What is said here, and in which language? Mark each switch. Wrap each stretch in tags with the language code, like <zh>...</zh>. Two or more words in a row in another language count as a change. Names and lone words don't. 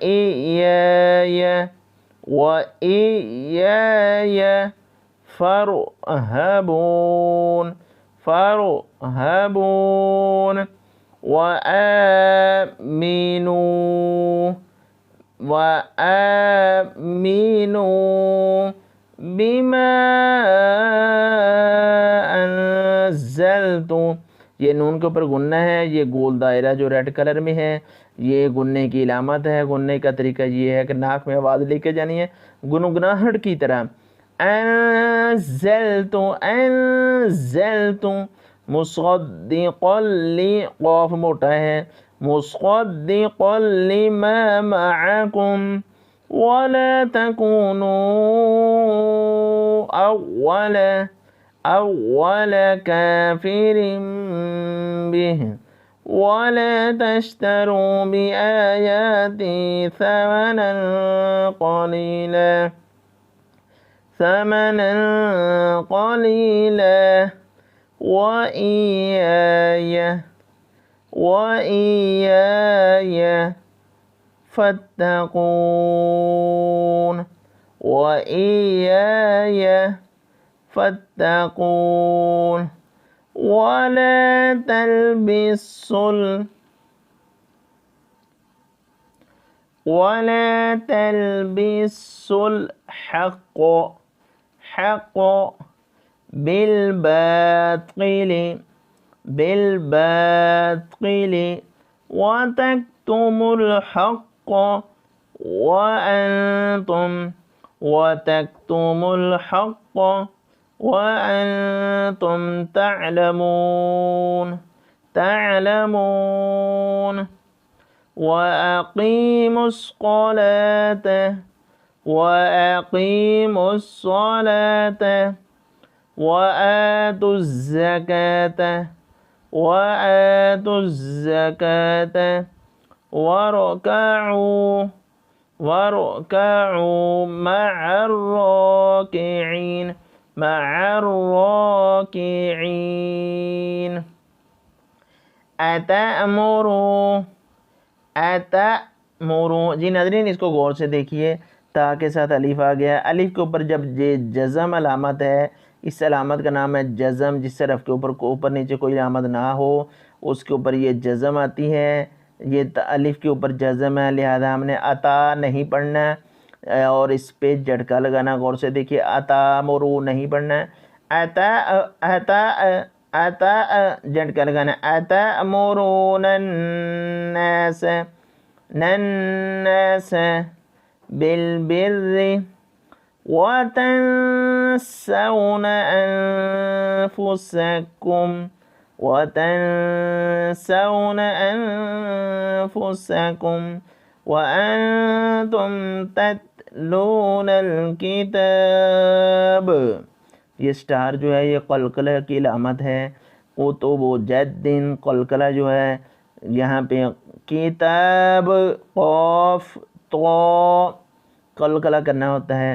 <ar>إياي فارهبون فارهبون وآمنوا بما أنزلت.</ar> <ur>یہ نون کے اوپر غنہ ہے. یہ گول دائرہ جو ریڈ کلر میں ہے یہ غنے کی علامت ہے. غنے کا طریقہ یہ ہے کہ ناک میں آواز لے کے جانی ہے گنگناہٹ کی طرح.</ur> <ar>أنزلت أنزلت مصدقا ل,</ar> <ur>قاف موٹا ہے,</ur> <ar>مصدقا لما معكم ولا تكونوا أول كافر به ولا تشتروا بآياتي ثمنا قليلا وإياي فاتقون وإياي فاتقون ولا تلبسوا الحق بالباطل وتكتموا الحق وأنتم تعلمون وأقيموا الصلاة وأقيموا الصلاة وآتوا الزكاة وآتوا الزكاة واركعوا واركعوا مع الراكعين مع الراكعين. أتأمرون أتأمرون.</ar> <ur>جی ناظرین، اس کو غور سے دیکھیے، تا کے ساتھ الف آ گیا. الف کے اوپر جب یہ جزم علامت ہے، اس علامت کا نام ہے جزم. جس طرف کے اوپر نیچے کوئی علامت نہ ہو اس کے اوپر یہ جزم آتی ہے. یہ الف کے اوپر جزم ہے، لہٰذا ہم نے اتا نہیں پڑھنا ہے اور اس پہ جھٹکا لگانا. غور سے دیکھیے، اتامرو نہیں پڑھنا ہے، اتا اتا اتا جھٹکا لگانا.</ur> <ar>أتأمرون الناس الناس بالبر وتنسون أنفسكم وأنتم تتلون الكتاب.</ar> <ur>یہ سٹار جو ہے یہ قلقلہ کی علامت ہے.</ur> <ar>قطب جد,</ar> <ur>قلقلہ جو ہے یہاں پہ کتاب قاف تو قلقلہ کرنا ہوتا ہے.</ur>